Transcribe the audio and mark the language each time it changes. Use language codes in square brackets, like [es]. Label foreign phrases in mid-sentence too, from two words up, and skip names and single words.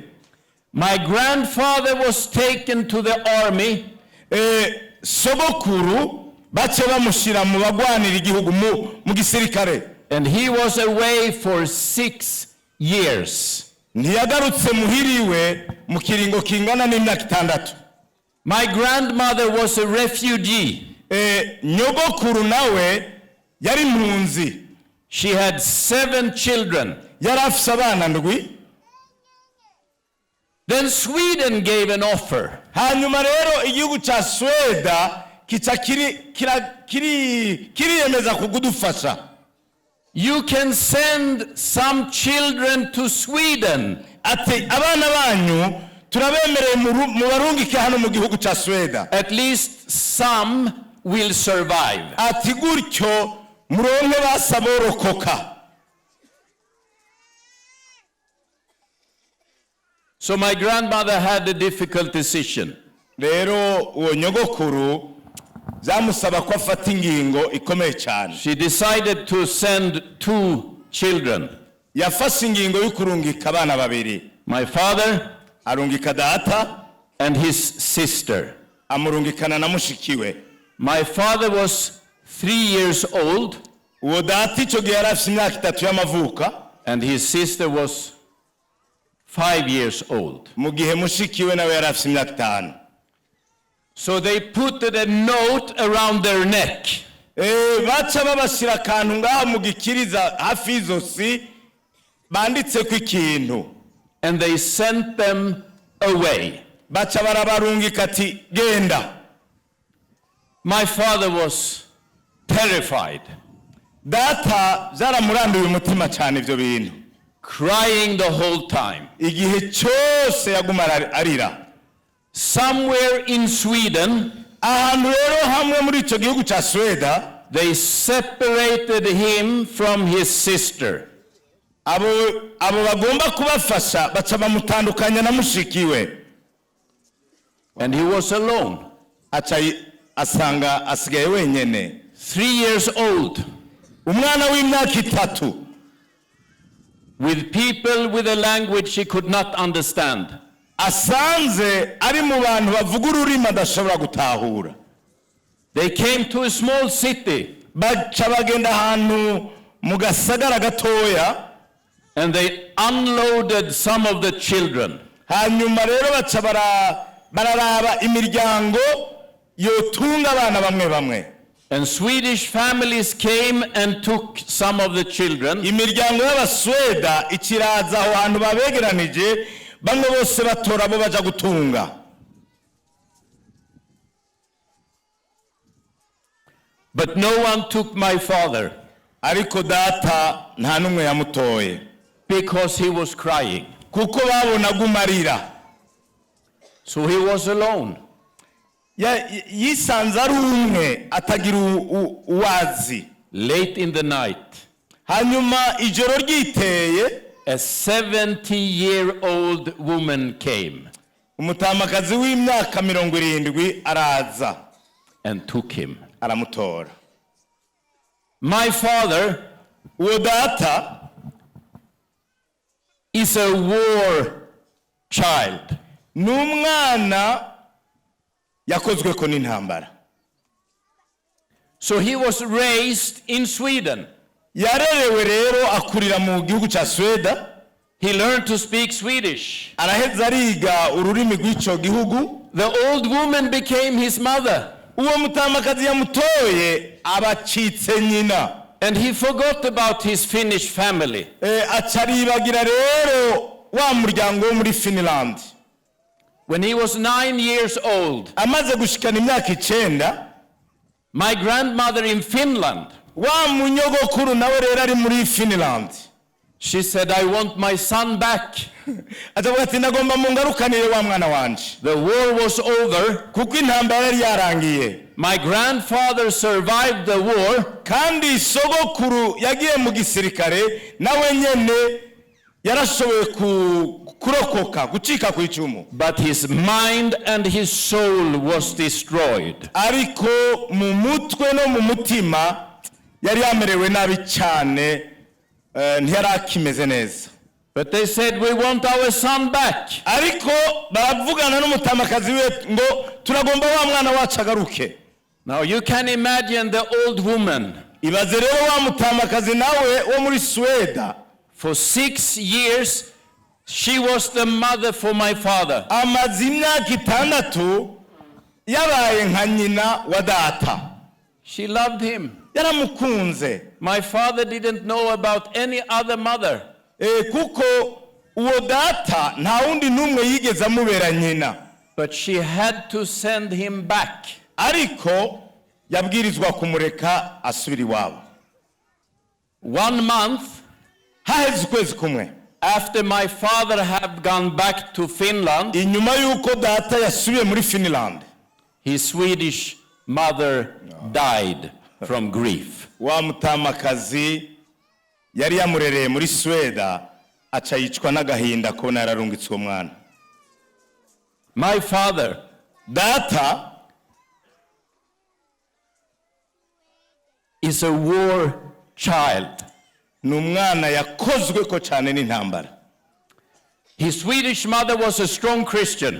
[en] My grandfather was taken to the army. [rn] Sogokuru bace bamushira mu bagwanira igihugu mu gisirikare. [en] And he was away for 6 years. [rn] Ntiyagarutse muhiriwe mu kiringo kingana n'imyaka 6. [en] My grandmother was a refugee. [rn] Nyogokuru nawe yari mpunzi. [en] She had 7 children. [rn] Yari afise abana 7. [en] Then Sweden gave an offer. [rn] Hanyuma rero igihugu ca Sweda kica kiriyemeza kugudufasha. [en] You can send some children to Sweden. [rn] Ati abana banyu turabemereye mu barungike hano mu gihugu ca Sweda. [en] At least some will survive. [rn] Ati gutyo muronke basaborokoka. [en] So my grandmother had a difficult decision. [rn] Rero uwo nyogokuru zamusaba ko afata ingingo ikomeye cyane. [en] She decided to send 2 children. [rn] Yafashe ingingo yo kurungika abana 2. [en] My father [rn] arungika data [en] and his sister. [rn] Amurungikana na mushikiwe. [en] My father was 3 years old. [rn] Uwo data ico gihe yari afite imyaka 3 y'amavuka. [en] And his sister was 5 years old. [rn] Mu gihe mushikiwe nawe yari afite imyaka 5. [en] So they put a note around their neck. [rn] Baca babashira akantu ngaha mu gikiriza hafi izosi banditse ku ikintu. [en] And they sent them away. [rn] Baca barabarungika ati genda. [en] My father was terrified. [rn] Data zaramuranduye umutima cyane ivyo bintu. [en] Crying the whole time. [rn] Igihe cyose yaguma arira. [en] Somewhere in Sweden, [rn] ahantu rero hamwe muri ico gihugu ca Sweda, [en] they separated him from his sister. [rn] Abo bagomba kubafasha baca bamutandukanya na mushikiwe. [en] And he was alone. [rn] Aca asanga asigaye wenyene. [en] 3 years old, [rn] umwana w'imyaka 3 [en] with people with a language he could not understand. [rn] asanze ari mu bantu bavuga ururimi adashobora gutahura. [en] They came to a small city [rn] baca bagenda ahantu mu gasagara gatoya, [en] and they unloaded some of the children. [rn] hanyuma rero baca bararaba imiryango yotunga abana bamwe bamwe. [en] And Swedish families came and took some of the children. [rn] imiryango y'abasweda ikiraza aho hantu babegeranije, bamwe bose batora abo baja gutunga. [en] But no one took my father [rn] ariko data nta numwe yamutoye, [en] because he was crying. [rn] kuko babonaga umarira. [en] So he was alone. [rn] yisanze ari umwe atagira uwazi. [en] Late in the night, [rn] hanyuma ijoro ryiteye, [en] a 70-year-old woman came [rn] umutamakazi w'imyaka 70 araza [en] and took him. [rn] aramutora. [en] My father [rn] uwo data [en] is a war child. [rn] ni umwana yakozweko n'intambara. [en] So he was raised in Sweden. [rn] yarerewe rero akurira mu gihugu ca Sweda. [en] He learned to speak Swedish. [rn] araheza ariga ururimi rw'ico gihugu. [en] The old woman became his mother, [rn] uwo mutamakazi yamutoye abacitse nyina. [en] and he forgot about his Finnish family. [rn] acaribagira rero wa muryango wo muri Finland. [en] When he was 9 years old, [rn] amaze gushikana imyaka 9, [en] my grandmother in Finland, [rn] wa munyogokuru nawe rero ari muri Finland, [en] she said, I want my son back. [rn] azavuga ati ndagomba mungarukanire wa mwana wanje. [en] The war was over. [rn] kuko intambara yari yarangiye. [en] My grandfather survived the war, [rn] kandi sogokuru yagiye mu gisirikare, nawe nyene yarashoboye kurokoka gucika ku icumu. [en] but his mind and his soul was destroyed. [rn] ariko mu mutwe no mu mutima yari yamerewe nabi cyane, ntiyarakimeze neza. [en] But they said, we want our son back. [rn] ariko baravugana n'umutamakazi we ngo turagomba wa mwana wacu agaruke. [en] Now you can imagine the old woman. [rn] ibaze rero wa mutamakazi nawe wo muri Sweda. [en] For 6 years, she was the mother for my father. [rn] amaze imyaka 6 yabaye nka nyina wa data. [en] She loved him. [rn] yaramukunze. [en] My father didn't know about any other mother. [rn] kuko uwo data nta wundi numwe yigeze amubera nyina. [en] But she had to send him back. [rn] ariko yabwirizwa kumureka asubira iwabo. [en] 1 month [rn] haheze ukwezi kumwe [en] after my father had gone back to Finland, [rn] inyuma y'uko data yasubiye muri Finland, [en] his Swedish mother died from grief. [rn] wa mutamakazi yari yamurereye muri Sweda aca yicwa n'agahinda kubona yararungitse uwo mwana. [en] My father, [rn] data [en] is a war child. [rn] ni umwana yakozwe ko cyane n'intambara. [en] His Swedish mother was a strong Christian.